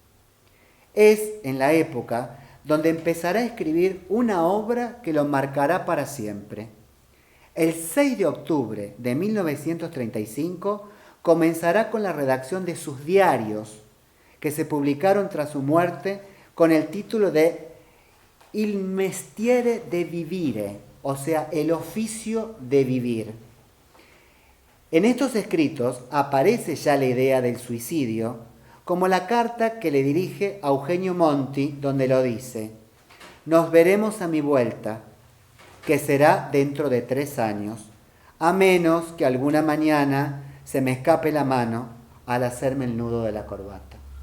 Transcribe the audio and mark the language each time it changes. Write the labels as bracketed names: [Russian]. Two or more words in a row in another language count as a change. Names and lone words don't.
[Spanish] Es en la época donde empezará a escribir una obra que lo marcará para siempre. El 6 de octubre de 1935 comenzará con la redacción de sus diarios, que se publicaron tras su muerte con el título de Il mestiere de vivere, o sea, el oficio de vivir. En estos escritos aparece ya la idea del suicidio, como la carta que le dirige a Eugenio Monti, donde lo dice: nos veremos a mi vuelta, que será dentro de 3 años, a menos que alguna mañana se me escape la mano al hacerme el nudo de la corbata.